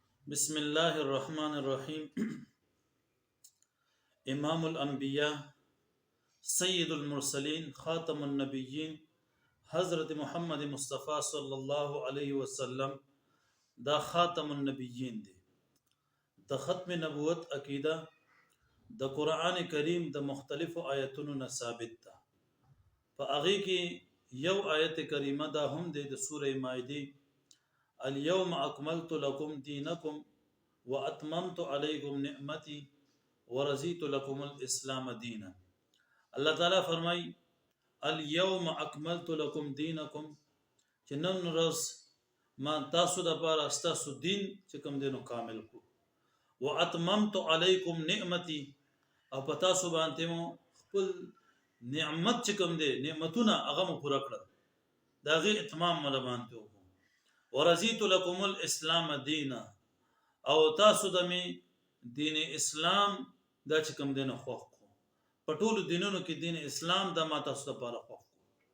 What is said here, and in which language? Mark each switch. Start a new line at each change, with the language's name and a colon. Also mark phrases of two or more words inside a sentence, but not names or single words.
Arabic: بسم الله الرحمن الرحيم. امام الانبیاء سید المرسلین خاتم النبیین
Pashto: حضرت محمد مصطفی
Arabic: صلی الله علیه وسلم
Pashto: دا
Arabic: خاتم النبیین
Pashto: دی. د ختم نبوت عقیده د قرآن کریم د مختلف آیتونو نه ثابت ده. په هغه کې یو آیت کریمه دا هم د سوره مائده
Arabic: اليوم اکملت لكم دینکم واتممت علیکم نعمتي ورضیت لكم الاسلام دینا.
Pashto: الله تعالی فرمای
Arabic: اليوم اکملت لكم دینکم
Pashto: چې نن ورځ ما تاسو د لپاره تاسو دین چې کوم دینو کامل کو
Arabic: واتممت علیکم نعمتي
Pashto: او په تاسو باندې مو خپل نعمت چې کوم دی نعمتونه هغه مو پوره کړل دا غي اتمام مل باندې وکړو
Arabic: ورضیت لكم الاسلام دینا
Pashto: او تاسو د می دین اسلام دا چې کوم دینه خوښ کو په ټولو دینونو کې دین اسلام د ما تاسو لپاره خوښ کو.